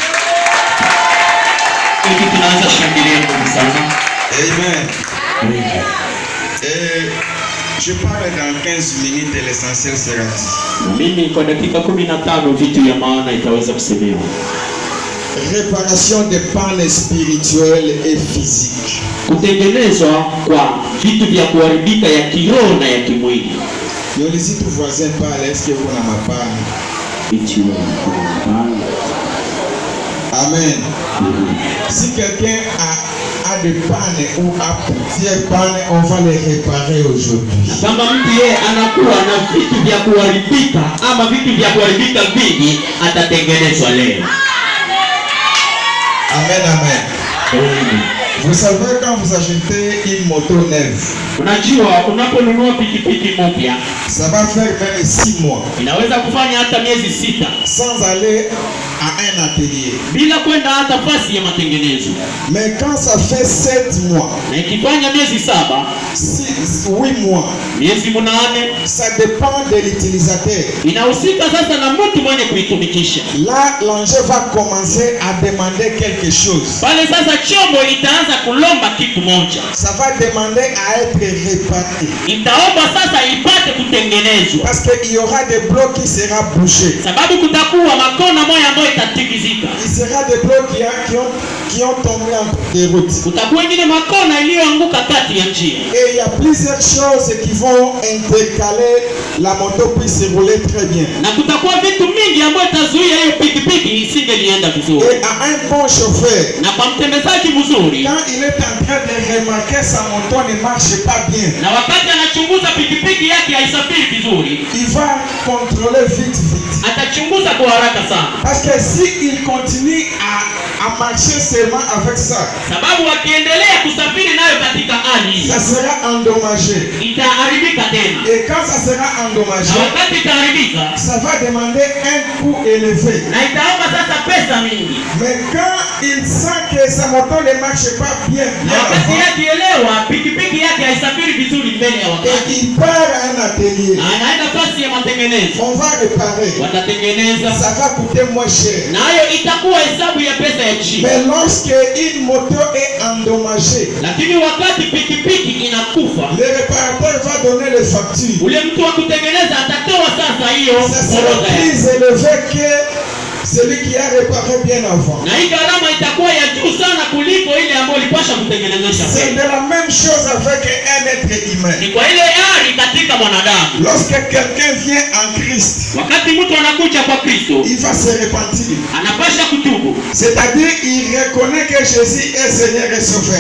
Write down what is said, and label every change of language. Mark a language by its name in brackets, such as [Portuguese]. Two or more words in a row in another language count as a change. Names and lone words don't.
[French] Amen. Et je parle dans 15 minutes et l'essentiel sera dit. Réparation des pannes spirituelles et physiques. [Swahili] Kutengenezwa kwa vitu vya kuharibika ya kiroho na ya kimwili. Niulize tu voisin pale, [French] est-ce que [Swahili] kuna mapana? [French] Amen. Si quelqu'un a des pannes ou a plusieurs pannes, on va les réparer aujourd'hui. [Swahili] Kama mtu yeye anakuwa na vitu vya kuharibika ama vitu vya kuharibika vingi, atatengenezwa leo. [French] Amen, amen. Vous savez, quand vous achetez une moto neuve, [Swahili] unajua unaponunua pikipiki mpya, [French] ça va faire même 6 mois. [Swahili] Inaweza kufanya hata miezi 6 [French] sans aller à un atelier. [Swahili] Bila kwenda hata fasi ya matengenezo. [French] Mais quand ça fait 7 mois, [Swahili] na ikifanya miezi 7, [French] 8 mois, [Swahili] miezi 8, [French] ça dépend de l'utilisateur. [Swahili] Inahusika sasa na mtu mwenye kuitumikisha. [French] Là, l'enjeu va commencer à demander quelque chose. [Swahili] Pale sasa chombo itaanza kulomba kitu moja. [French] Ça va demander à être réparé. [Swahili] Itaomba sasa ipate kutengenezwa. [French] Parce qu'il y aura des blocs qui sera bougés. [Swahili] Sababu kutakuwa makona moja ambayo itatikizika. [French] Il sera des blocs qui ont tombé en des routes. [Swahili] Kutakuwa ingine makona iliyoanguka kati ya njia. [French] Et il y a plusieurs choses qui vont intercaler la moto puisse rouler très bien. [Swahili] Na kutakuwa vitu mingi ambayo tazuia hiyo pikipiki isingelienda vizuri. [French] Et à un bon chauffeur, [Swahili] na kwa mtembezaji mzuri, [French] quand il est en train de remarquer sa moto ne marche pas bien, [Swahili] na wakati anachunguza pikipiki yake haisafiri vizuri, [French] il va contrôler vite. [Swahili] Atachunguza kwa haraka sana. [French] Parce que si il continue à marcher seulement avec ça, [Swahili] sababu akiendelea kusafiri nayo katika hali, [French] ça sera endommagé. [Swahili] Itaharibika tena. [French] Et quand ça sera endommagé, [Swahili] na wakati itaharibika, [French] ça va demander un coût élevé. [Swahili] Na itaomba sasa pesa mingi. [French] Mais quand il sent que sa moto ne marche pas bien, [Swahili] na wakati akielewa pikipiki yake haisafiri vizuri mbele ya wakati, [French] et il part à un atelier, [Swahili] na anaenda fasi ya matengenezo, [French] on va réparer. [Swahili] Watatengeneza, [French] ça va coûter moins cher. [Swahili] Nayo itakuwa hesabu ya pesa ya chini. [French] Mais lorsque une moto est endommagée, [Swahili] lakini wakati pikipiki inakufa, [French] le réparateur va donner les factures. [Swahili] Ule mtu wa kutengeneza atatoa sasa hiyo orodha. [French] Plus élevé que celui qui a réparé bien avant. [Swahili] Na hii gharama itakuwa ya juu sana kuliko ile ambayo ilipaswa kutengenezesha. [French] C'est de la même chose avec un être humain. [Swahili] Ni kwa ile hali katika mwanadamu. [French] Lorsque quelqu'un vient en Christ, [Swahili] Wakati mtu anakuja kwa Kristo, [French] il va se repentir. [Swahili] anapasha kutubu. [French] C'est-à-dire, il reconnaît que Jésus est Seigneur et Sauveur.